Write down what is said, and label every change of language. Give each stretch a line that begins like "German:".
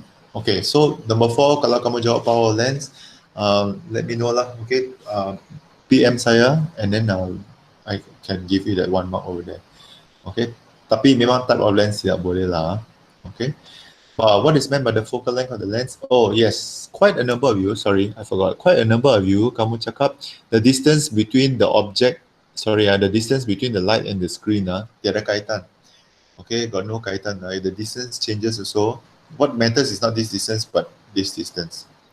English: Okay, so number 4, kalau kamu jawab power of lens, let me know lah, okay,
Malay: PM saya,
English: and then I can give you that 1 mark over there.
Malay: Okay, tapi memang type of lens tidak boleh lah.
English: Okay, what is meant by the focal length of the lens? Oh yes, quite a number of you, sorry, I forgot, quite a number of you,
Malay: kamu cakap
English: the distance between the object, the distance between the light and the screen,
Malay: tiada kaitan.
English: Okay, got no kaitan. The distance changes also. What matters is not this distance, but this distance.